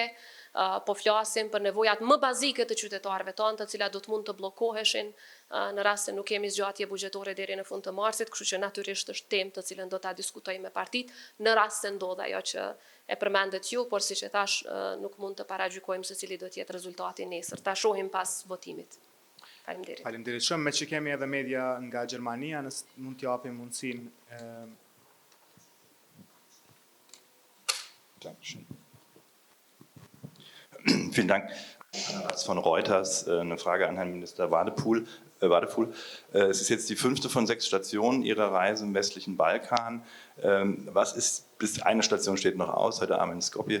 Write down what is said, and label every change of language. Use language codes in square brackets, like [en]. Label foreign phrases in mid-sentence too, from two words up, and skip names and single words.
[sq] Po flasim për nevojat më bazike të qytetarëve tanë, të cilat do të mund të bllokoheshin në rast se nuk kemi zgjatje buxhetore deri në fund të marsit, kështu që natyrisht është temë të cilën do ta diskutojmë me partitë në rast se ndodh ajo që e përmendet ju, por siç e thash, nuk mund të paragjykojmë se cili do të jetë rezultati nesër. Ta shohim pas votimit. Faleminderit. Faleminderit shumë, me që kemi edhe media nga Gjermania, nëse mund t'ju japim mundësinë. [de] Vielen Dank. Von Reuters, eine Frage an Herrn Minister Wadefuhl. Es ist jetzt die 5. von 6 Stationen Ihrer Reise im westlichen Balkan. Was ist, bis eine Station steht noch aus, heute Abend in Skopje.